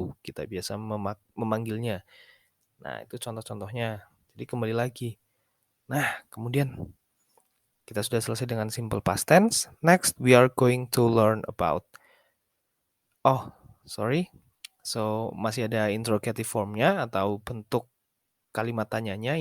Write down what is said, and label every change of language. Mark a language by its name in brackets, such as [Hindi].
[Indonesian] Kita biasa memanggilnya. Nah, itu contoh-contohnya. Jadi kembali lagi. Nah, kemudian kita sudah selesai dengan simple past tense. [English] Next, we are going to learn about sorry. [Indonesian] So, masih ada interrogative formnya atau bentuk kalimat tanyanya.